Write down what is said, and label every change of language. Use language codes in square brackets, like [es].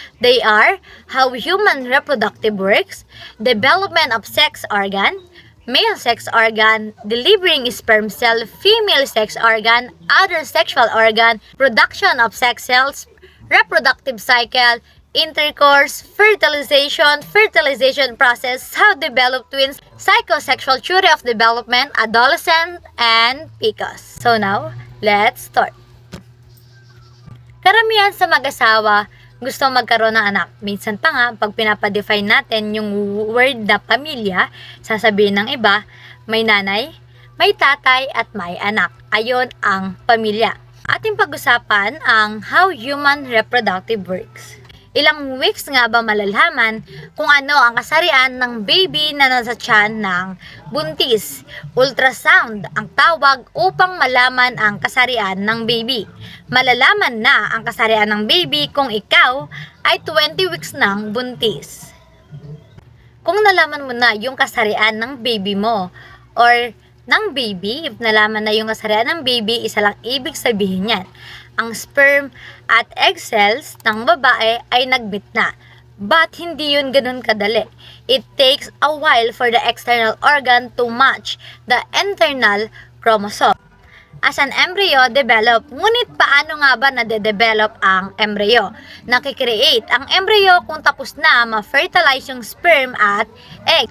[en] They are how human reproductive works, development of sex organ, male sex organ, delivering sperm cell, female sex organ, other sexual organ, production of sex cells, reproductive cycle, intercourse, fertilization process, how develop twins, psychosexual theory of development, adolescent, and PCOS. So now, let's start. [tl] Karamihan sa mag-asawa gusto magkaroon ng anak. Minsan pa nga, pag pinapadefine natin yung word na pamilya, sasabihin ng iba, may nanay, may tatay, at may anak. Ayon ang pamilya. Ating pag-usapan ang [en] how human reproductive works. [tl] Ilang weeks nga ba malalaman kung ano ang kasarian ng baby na nasa tiyan ng buntis? Ultrasound ang tawag upang malaman ang kasarian ng baby. Malalaman na ang kasarian ng baby kung ikaw ay 20 weeks ng buntis. Kung nalaman mo na yung kasarian ng baby mo or ng baby, if nalaman na yung kasarian ng baby, isa lang ibig sabihin yan. Ang sperm at egg cells ng babae ay nag-meet na. But hindi yun ganun kadali. [en] It takes a while for the external organ to match the internal chromosome. As an embryo develop, [tl] ngunit paano nga ba nade-develop ang embryo? Nakikreate ang embryo kung tapos na ma-fertilize yung sperm at egg.